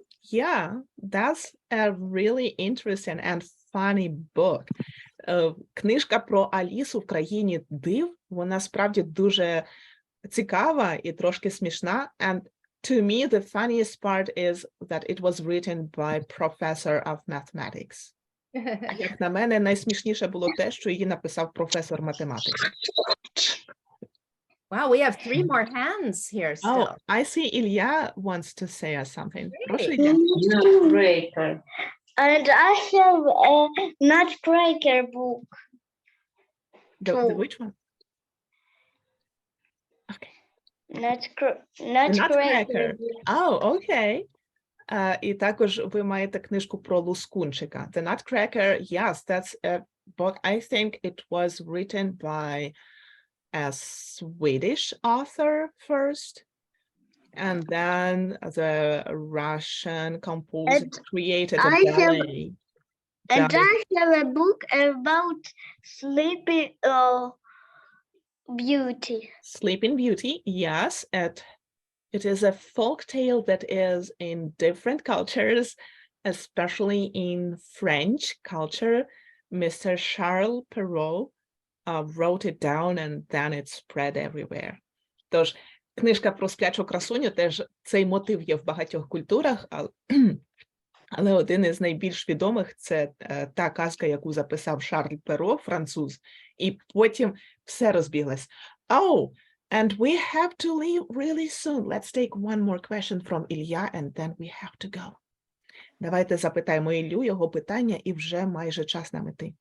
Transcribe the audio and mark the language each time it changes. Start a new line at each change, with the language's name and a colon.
English: Yeah, that's a really interesting and funny book.
Ukrainian: Книжка про Алісу в країні див, вона справді дуже цікава і трошки смішна.
English: And to me, the funniest part is that it was written by professor of mathematics.
Ukrainian: А як на мене, найсмішніше було те, що її написав професор математики.
English: Wow, we have 3 more hands here still. Oh, I see Ilya wants to say us something.
Ukrainian: Прошу,
English: Great. Ilya. Nutcracker. And I have a Nutcracker book. The Oh. which one? Okay. Nutcracker. Nutcracker. Oh, okay.
Ukrainian: І також ви маєте книжку про Лускунчика.
English: The Nutcracker, yes, that's a book. I think it was written by a Swedish author first, and then the Russian composer created a I have- ballet. And Ballet. I have a book about Sleeping Beauty. Sleeping Beauty, yes, it is a folk tale that is in different cultures, especially in French culture. Mr. Charles Perrault wrote it down and then it spread everywhere.
Ukrainian: Тож, книжка про сплячу красуню, теж цей мотив є в багатьох культурах, але один із найбільш відомих – це та казка, яку записав Шарль Перо, француз, і потім все розбіглось.
English: Oh, and we have to leave really soon. Let's take one more question from Ilya, and then we have to go.
Ukrainian: Давайте запитаємо Іллю його питання, і вже майже час нам іти.